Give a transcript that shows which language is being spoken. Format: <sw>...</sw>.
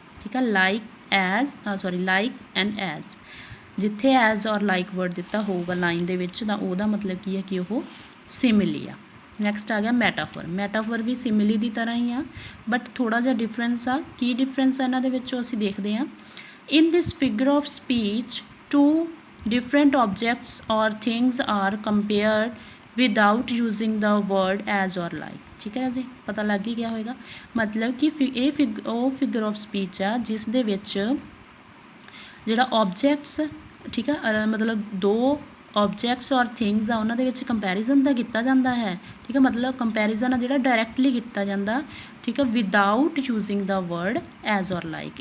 <pa>ਠੀਕ ਹੈ, like and as, ਜਿੱਥੇ ਐਜ਼ ਔਰ ਲਾਈਕ ਵਰਡ ਦਿੱਤਾ ਹੋਊਗਾ ਲਾਈਨ ਦੇ ਵਿੱਚ ਤਾਂ ਉਹਦਾ ਮਤਲਬ ਕੀ ਹੈ ਕਿ ਉਹ ਸਿਮਿਲੀ ਆ। ਨੈਕਸਟ ਆ ਗਿਆ ਮੈਟਾਫਰ। ਮੈਟਾਫਰ ਵੀ ਸਿਮਿਲੀ ਦੀ ਤਰ੍ਹਾਂ ਹੀ ਆ ਬਟ ਥੋੜ੍ਹਾ ਜਿਹਾ ਡਿਫਰੈਂਸ ਆ। ਕੀ ਡਿਫਰੈਂਸ ਆ ਇਹਨਾਂ ਦੇ ਵਿੱਚੋਂ ਅਸੀਂ ਦੇਖਦੇ ਹਾਂ।</pa> <en>In this figure of speech, two different objects or things are compared without using the word as or like।</en> <pa>ਠੀਕ ਹੈ ਜੀ, ਪਤਾ ਲੱਗ ਹੀ ਗਿਆ ਹੋਏਗਾ, ਮਤਲਬ ਕਿ ਉਹ ਫਿਗਰ ਆਫ ਸਪੀਚ ਆ ਜਿਸ ਦੇ ਵਿੱਚ ਜਿਹੜਾ ਆਬਜੈਕਟਸ, ਠੀਕ ਹੈ, ਮਤਲਬ ਦੋ ਆਬਜੈਕਟਸ ਔਰ ਥਿੰਗਸ ਆ ਉਹਨਾਂ ਦੇ ਵਿੱਚ ਕੰਪੈਰੀਜ਼ਨ ਦਾ ਕੀਤਾ ਜਾਂਦਾ ਹੈ। ਠੀਕ ਹੈ, ਮਤਲਬ ਕੰਪੈਰੀਜ਼ਨ ਆ ਜਿਹੜਾ ਡਾਇਰੈਕਟਲੀ ਕੀਤਾ ਜਾਂਦਾ। ਠੀਕ ਹੈ, ਵਿਦਾਊਟ ਯੂਜ਼ਿੰਗ ਦਾ ਵਰਡ ਐਜ਼ ਔਰ ਲਾਈਕ।</pa>